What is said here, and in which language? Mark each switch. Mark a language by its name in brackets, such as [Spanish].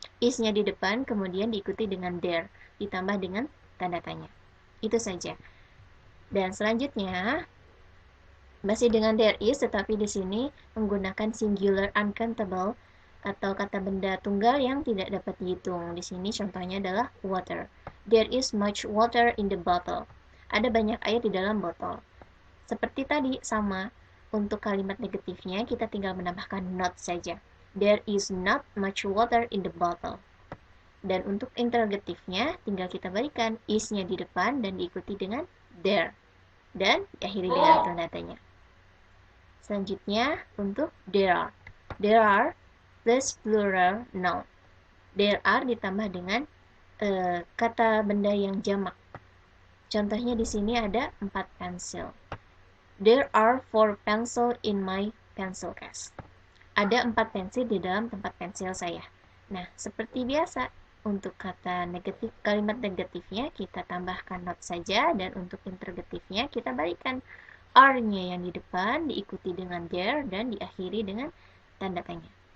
[Indonesian] Is-nya di depan, kemudian diikuti dengan there, ditambah dengan tanda tanya. Itu saja. Dan selanjutnya, masih dengan there is, tetapi di sini menggunakan singular uncountable atau kata benda tunggal yang tidak dapat dihitung. Di sini contohnya adalah water. [English] There is much water in the bottle. [Indonesian] Ada banyak air di dalam botol. Seperti tadi, sama. Untuk kalimat negatifnya, kita tinggal menambahkan not saja. [English] There is not much water in the bottle. [Indonesian] Dan untuk interrogatifnya, tinggal kita berikan is-nya di depan dan diikuti dengan there. Dan diakhiri dengan tanda tanya. Selanjutnya, untuk there are. [English] There are plus plural noun. [Indonesian] There are ditambah dengan kata benda yang jamak. Contohnya di sini ada 4 pensil. [English] There are 4 pencil in my pencil case. [Indonesian] Ada 4 pensil di dalam tempat pensil saya. Nah, seperti biasa, untuk kata negatif, kalimat negatifnya kita tambahkan not saja, dan untuk interrogatifnya kita balikan are-nya yang di depan diikuti dengan there dan diakhiri dengan tanda tanya.